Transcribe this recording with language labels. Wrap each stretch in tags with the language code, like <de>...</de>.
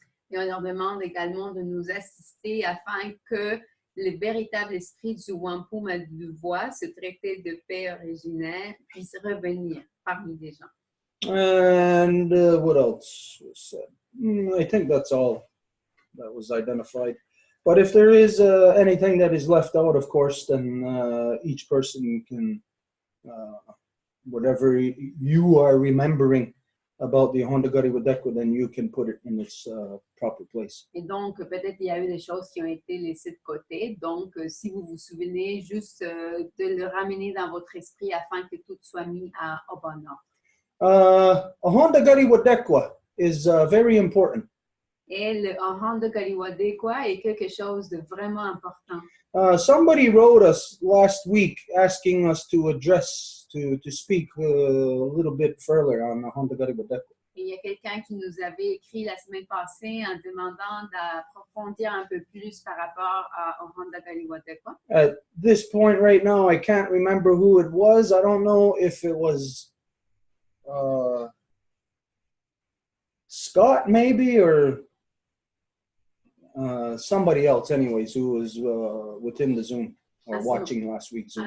<fr>Et on leur demande également de nous assister afin que le véritable esprit du Wampum à Deux Voies, ce traité de paix originaire, puisse revenir parmi les gens.</fr> <en>And what else was said? I think that's all that was identified. But if there is anything that is left out, of course, then each person can, whatever you are remembering about the Hondagari Wadekwa, then you can put it in its proper place.</en> <fr>Et donc, peut-être il y a eu des choses qui ont été laissées de côté. Donc, si vous vous souvenez, juste de le ramener dans votre esprit afin que tout soit mis au bon ordre.</fr> <en>A Hondagari Wadekwa is very important.</en> <fr>Et le Hondagari Wadekwa est quelque chose de vraiment important.</fr> <en>Somebody wrote us last week asking us to address, to speak a little bit further on the Hondagari Wadekwa.</en> <fr>Il y a quelqu'un qui nous avait écrit la semaine passée en demandant d'approfondir un peu plus par rapport au Hondagari Wadekwa.</fr> <en>At this point right now, I can't remember who it was. I don't know if it was Scott maybe, or somebody else anyways who was within the Zoom or watching last week's Zoom.</en>